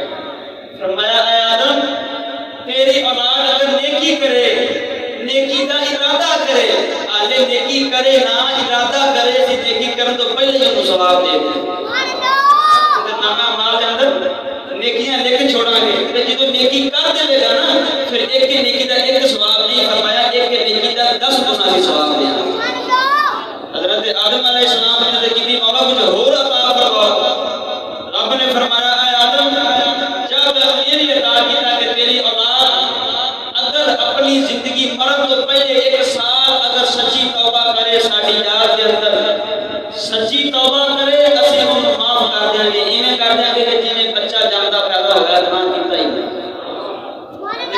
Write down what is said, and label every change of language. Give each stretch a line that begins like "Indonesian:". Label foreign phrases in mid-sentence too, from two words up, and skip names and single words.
Punjabi: فرمایا اے آدم تیری اولاد اگر نیکی کرے، نیکی دا ارادہ کرے، آلے نیکی کرے نہ ارادہ کرے سی نیکی کرن تو پہلے ہی ثواب دے دے۔ نامہ اعمال دے اندر نیکیاں لکھ چھوڑا گے تے جدوں نیکی کر دے گا نا پھر ایک نیکی دا ایک ثواب نہیں، فرمایا ایک نیکی دا 10 گنا دی ثواب دے گا۔ حضرت آدم
Arabic: علیہ السلام
Punjabi: نے تے کیتی مولا کچھ ہور عطا فرماؤ۔ رب نے فرمایا اے آدم جب یہ بھی عطا کیتا کہ تیری اولاد اگر اپنی زندگی مرن تو پہلے 1 سال اگر سچی توبہ کرے ساڈی یاد دے اندر سچی توبہ کرے اسی انہوں معاف کر دیں گے، ایویں کر دیں گے کہ جویں بچہ جاندا پیدا ہو گیا گناہ کیتا ہی نہیں۔